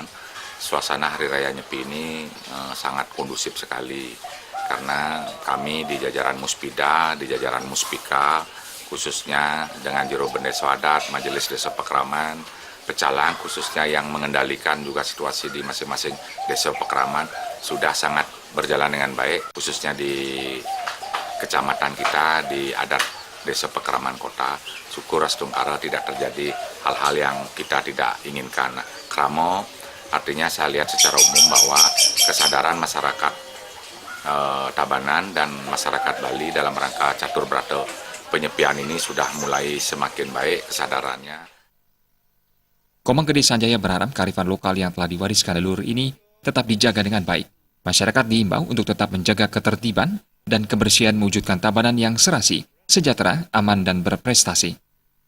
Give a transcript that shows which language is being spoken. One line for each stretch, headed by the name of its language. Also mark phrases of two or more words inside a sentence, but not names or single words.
Indonesian: Suasana Hari Raya Nyepi ini sangat kondusif sekali karena kami di jajaran Muspida, di jajaran Muspika, khususnya dengan Jero Bendeso Adat, Majelis Desa Pakraman, Pecalang khususnya yang mengendalikan juga situasi di masing-masing desa Pakraman sudah sangat berjalan dengan baik, khususnya di kecamatan kita di adat Desa Pakraman Kota. Syukur Asdong Kare tidak terjadi hal-hal yang kita tidak inginkan. Kramo artinya saya lihat secara umum bahwa kesadaran masyarakat Tabanan dan masyarakat Bali dalam rangka catur berata penyepian ini sudah mulai semakin baik kesadarannya. Komang Gede Sanjaya berharap kearifan lokal yang telah diwariskan leluhur ini tetap dijaga dengan baik. Masyarakat diimbau untuk tetap menjaga ketertiban dan kebersihan mewujudkan Tabanan yang serasi, sejahtera, aman, dan berprestasi.